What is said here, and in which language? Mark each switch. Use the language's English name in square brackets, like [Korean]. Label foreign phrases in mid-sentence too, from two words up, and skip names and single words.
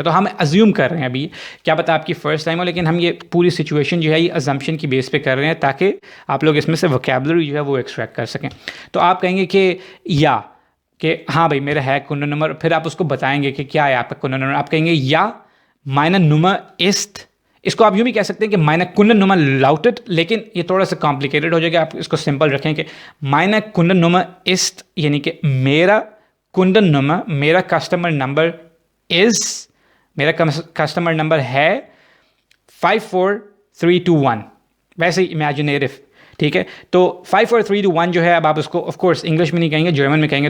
[Hindi] तो हम अज्यूम कर रहे हैं, अभी क्या पता आपकी फ़र्स्ट टाइम हो, लेकिन हम ये पूरी सिचुएशन जो है ये अजम्पशन की बेस पे कर रहे हैं ताकि आप लोग इसमें से वोकैबुलरी जो है वो एक्सट्रैक्ट कर सकें। तो आप कहेंगे कि हाँ भाई मेरा है [German] Kunden Nummer, [Hindi] फिर आप उसको बताएंगे कि क्या है आपका [German] Kunden Nummer. [Hindi] आप कहेंगे या [German] meine Nummer ist, [Hindi] इसको आप यूँ भी कह सकते हैं कि [German] meine Kundennummer lautet, [Hindi] लेकिन ये थोड़ा सा कॉम्प्लिकेटेड हो जाएगा, आप इसको सिंपल रखें कि [German] meine Kundennummer ist, [Hindi] यानी कि मेरा Kundennummer, मेरा [English] customer number [Hindi] is, मेरा [English] customer number [Hindi] है 54321, वैसे ही इमेजिनेटिव, ठीक है। तो 54321 जो है, अब आप उसको [English] of course [Hindi] इंग्लिश में नहीं कहेंगे, जर्मन में कहेंगे।